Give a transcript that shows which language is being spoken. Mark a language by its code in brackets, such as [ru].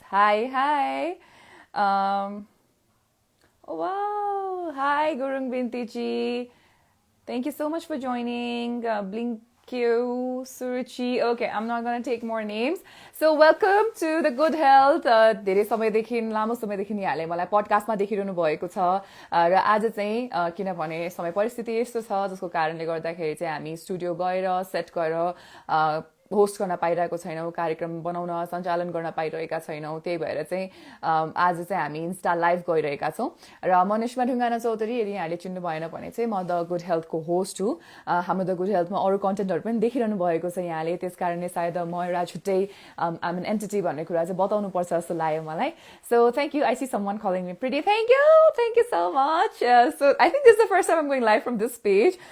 [en] Hi. Um, oh, wow. Hi, Gurung Binti. Thank you so much for joining. Blink Q, Suruchi. Okay, I'm not going to take more names. So welcome to the Good Health. [ne] धेरै समयदेखि लामो समयदेखि यहाँले मलाई पडकास्टमा देखिरहनु भएको छ र आज चाहिँ किनभने समय परिस्थिति यस्तो छ जसको कारणले गर्दाखेरि चाहिँ हामी स्टुडियो गएर सेट गरेर होस्ट गर्न पाइरहेको छैनौँ, कार्यक्रम बनाउन सञ्चालन गर्न पाइरहेका छैनौँ. त्यही भएर चाहिँ आज चाहिँ हामी इन्स्टा लाइभ गइरहेका छौँ र म निस्मा ढुङ्गाना चौधरी. यदि यहाँले चिन्नु भएन भने चाहिँ म द गुड हेल्थको होस्ट हुँ. हाम्रो द गुड हेल्थमा अरू कन्टेन्टहरू पनि देखिरहनु भएको छ यहाँले. त्यस कारणले सायद म एउटा छुट्टै [en] um an entity [ne] भन्ने कुरा चाहिँ बताउनु पर्छ जस्तो लाग्यो मलाई. [en] So thank you. I see someone calling me pretty. Thank you so much. So I think this the first time I'm going live from this page.